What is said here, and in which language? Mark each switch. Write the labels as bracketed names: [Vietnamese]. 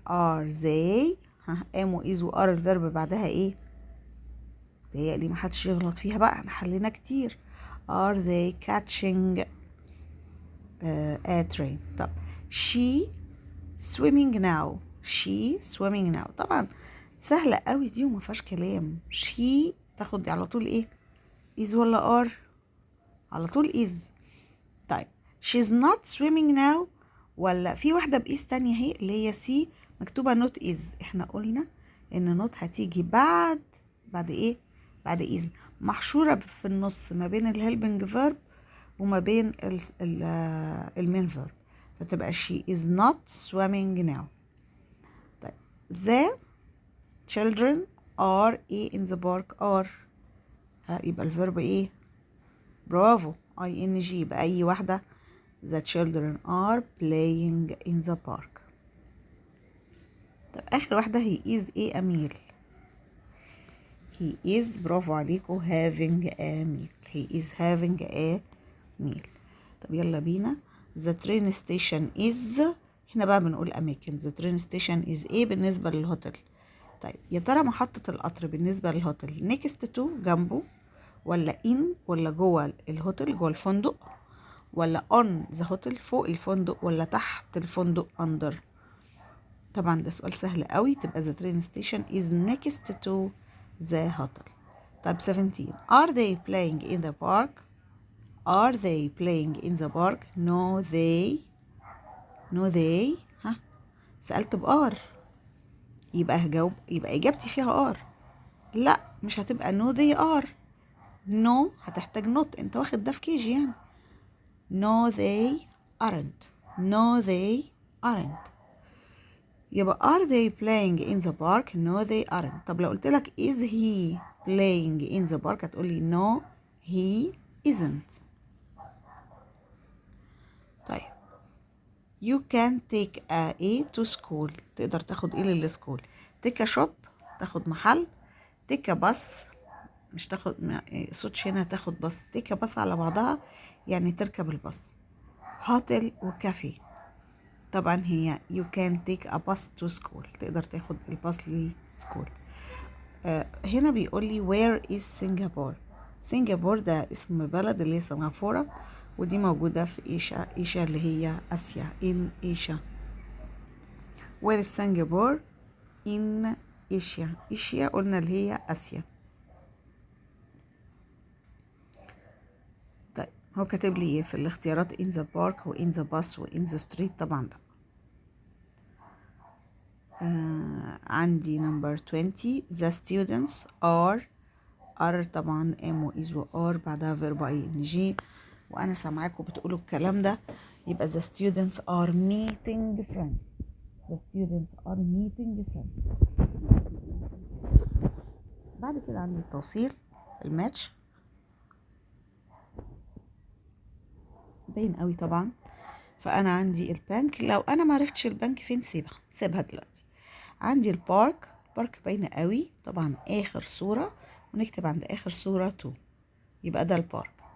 [English] Are they [Arabic] am و is و are الفيرب بعدها ايه؟ هي اللي محدش يغلط فيها بقى، احنا حلينا كتير. [English] Are they catching a train. [Arabic] طب [English] she swimming now. she swimming now. [Arabic] طبعا سهلة قوي دي وما فيهاش كلام. she تاخد دي على طول ايه؟ is ولا are؟ على طول is. طيب [English] she's not swimming now [Arabic] ولا في واحدة بإيز تانية اهي اللي هي سي مكتوبة not is. احنا قلنا ان not هتيجي بعد ايه؟ بعد is محشورة في النص ما بين الهيلبنج فيرب وما بين المين فيرب، فتبقى [English] she is not swimming now. طيب the children are in the park are [Arabic] يبقى الفيرب ايه؟ برافو [English] ing [Arabic] بأي واحدة. [English] the children are playing in the park. [Arabic] طب آخر واحدة [English] he is a meal. he is [Arabic] برافو عليكم [English] having a meal. he is having a meal. [Arabic] طب يلا بينا. [English] the train station is. [Arabic] هنا بقى بنقول أماكن. [English] the train station is [Arabic] ايه بالنسبة للهوتل. طيب يا ترى محطة القطر بالنسبة للهوتل next to جنبه ولا in ولا جوه الهوتل جوه الفندق ولا on the hotel فوق الفندق ولا تحت الفندق under؟ طبعا ده سؤال سهل قوي، تبقى [English] the train station is next to the hotel. [Arabic] طيب 17. [English] are they playing in the park. are they playing in the park. no they. no they [Arabic] سألت بآر يبقى هجاوب، يبقى إجابتي فيها آر. لا مش هتبقى [English] no they are. [Arabic] no هتحتاج not، انت واخد ده في كيجي يعني. [English] no they aren't. no they aren't. يبقى are they playing in the park. no they aren't. [Arabic] طب لو قلت لك [English] is he playing in the park هتقولي no he isn't. طيب you can take a to school. [Arabic] تقدر تاخد ايه للسكول. [English] take a shop [Arabic] تاخد محل. [English] take a bus [Arabic] مش تاخد صوتش هنا تاخد بس. [English] take a bus [Arabic] على بعضها يعني تركب الباص. هوتل وكافيه. [English] طبعا هي you can take a bus to school [Arabic] تقدر تاخد الباص لسكول. هنا بيقول لي [English] where is Singapore. [Arabic] سنغافورة ده اسم بلد اللي هي سنغافورة ودي موجودة في إيشا اللي هي آسيا [English] in Asia. where is Singapore in Asia. [Arabic] إيشيا قلنا اللي هي آسيا. طيب هو كاتب لي ايه في الاختيارات [English] in the park [Arabic] و in the bus و [English] in the street. [Arabic] طبعا لا. عندي number 20. the students are طبعا am و is و are بعدها verb ing وانا سامعاكم بتقولوا الكلام ده يبقى [English] the students are meeting friends. the students are meeting friends. [Arabic] بعد كده عندي التوصيل الماتش باين قوي طبعا. فانا عندي البنك، لو انا ما عرفتش البنك فين سيبها دلوقتي. عندي البارك باينه قوي طبعا اخر صوره ونكتب عند اخر صوره 2 يبقى ده البارك.